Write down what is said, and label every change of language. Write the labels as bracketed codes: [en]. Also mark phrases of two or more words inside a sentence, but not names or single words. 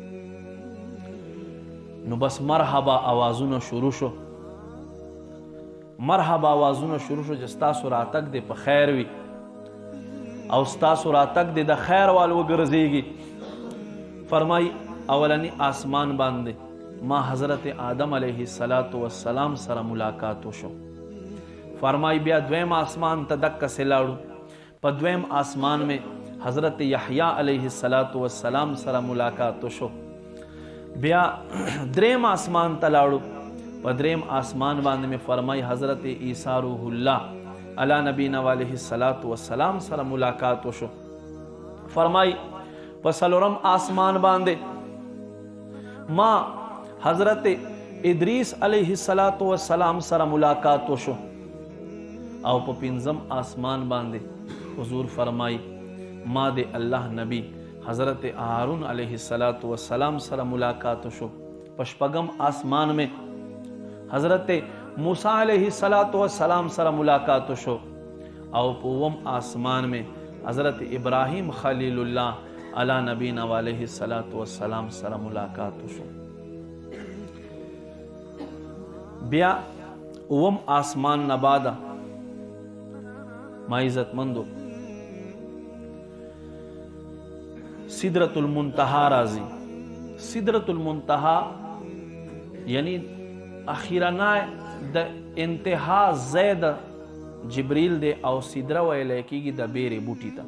[ps] نو بس مرحبا اوازونه شروع شو چې ستاسو راتګ دی په خیر وي او ستاسو راتګ دی د خیر وال وګرځېږي. فرمای اولنی آسمان باندې ما حضرت آدم [ar] علیه السلام [ps] سره ملاقات وشو. فرمای بیا دویم آسمان ته دقسې لاړو په دویم آسمان میں حضرت یحییٰ [ar] علیه السلام [ps] سره ملاقات وشو. بیا دریم آسمان ته لاړو په دریم آسمان باندې میں فرمای حضرت عیسی [ar] روح الله علی نبینا علیه السلام [ps] سره ملاقات وشو. فرمای په څلورم آسمان باندې ما حضرت ادریس [ar] علیه السلام [ps] سره ملاقات وشو او په 5م آسمان باندې حضور فرمای ما د الله نبی حضرت هارون [ar] علیه السلام [ps] سره ملاقات وشو. په 6م آسمان میں حضرت موسی [ar] علیه السلام [ps] سره ملاقات وشو او په 9م آسمان میں حضرت ابراہیم [ar] خلیل اللہ علی نبینا علیہ السلام [ps] سره ملاقات وشو. بیا 9م آسمان نه بعد ما عزتمندو سدرۃ المنتہا راځي. سدرۃ المنتہا یعنی اخیرنا د انتها زید جبریل دی او سدره ویل کېږي د بیرې بوټي ته.